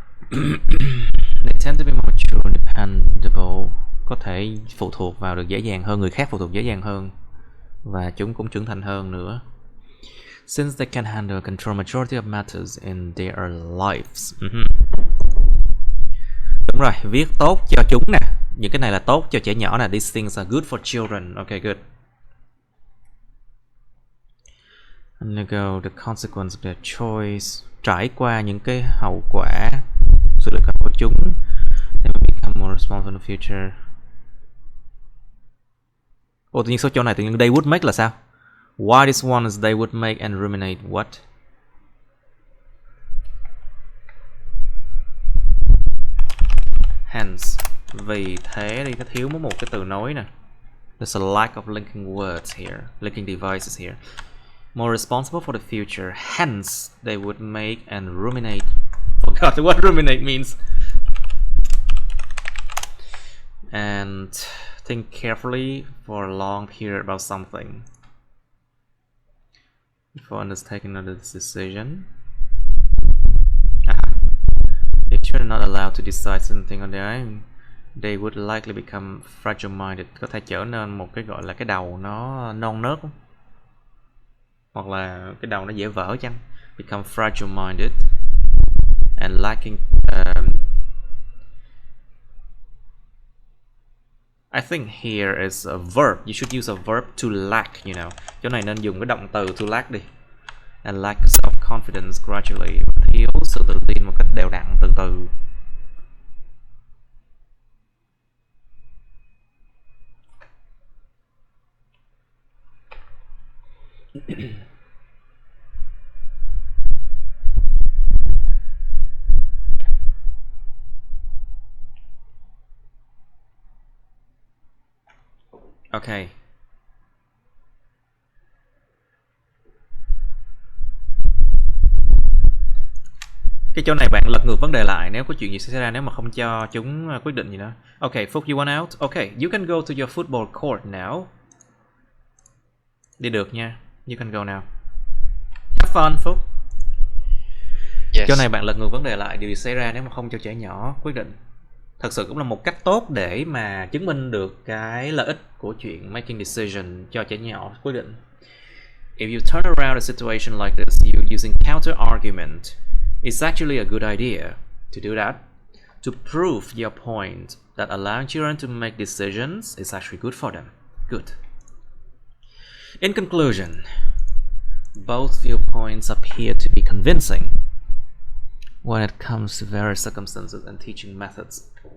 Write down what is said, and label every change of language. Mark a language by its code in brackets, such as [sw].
[en] They tend to be more mature and dependable. [vi] Có thể phụ thuộc vào được dễ dàng hơn, người khác phụ thuộc dễ dàng hơn, và chúng cũng trưởng thành hơn nữa. [en] Since they can handle and control majority of matters in their lives. [vi] Đúng rồi, viết tốt cho chúng nè. Những cái này là tốt cho trẻ nhỏ nè. [en] These things are good for children. Okay, good. Undergo the consequence of their choice. [vi] Trải qua những cái hậu quả sự lựa chọn của chúng. [en] They will become more responsible in the future. [vi] Tự nhiên số chỗ này tự nhiên [en] they would make [vi] là sao? [en] Why this one is they would make and ruminate what? Hence. [vi] Vì thế đi, nó thiếu một cái từ nối nè. [en] There's a lack of linking words here, linking devices here. More responsible for the future. Hence, they would make and ruminate. Forgot what ruminate means. And think carefully for a long period about something before undertaking another decision. If children are not allowed to decide something on their own, they would likely become fragile-minded. [vi] Có thể trở nên một cái gọi là cái đầu nó non nớt, hoặc là cái đầu nó dễ vỡ chăng. [en] Become fragile-minded and lacking. I think here is a verb. You should use a verb to lack, you know. [vi] Chỗ này nên dùng cái động từ to lack đi. [en] And lack self-confidence gradually. [vi] Thiếu sự tự tin một cách đều đặn, từ từ. [en] Okay. [vi] Cái chỗ này bạn lật ngược vấn đề lại nếu có chuyện gì xảy ra nếu mà không cho chúng quyết định gì đó. [en] Okay, Phúc, you want out? Okay, you can go to your football court now. [vi] Đi được nha. [en] You can go now. Have fun, Phúc. Yes. [vi] Chỗ này bạn lật ngược vấn đề lại, điều gì xảy ra nếu mà không cho trẻ nhỏ quyết định. Thật sự cũng là một cách tốt để mà chứng minh được cái lợi ích của chuyện [en] making decision [vi] cho trẻ nhỏ quyết định. [en] If you turn around a situation like this, you using counter argument, it's actually a good idea to do that. To prove your point that allowing children to make decisions is actually good for them. Good. In conclusion, both viewpoints appear to be convincing when it comes to various circumstances and teaching methods.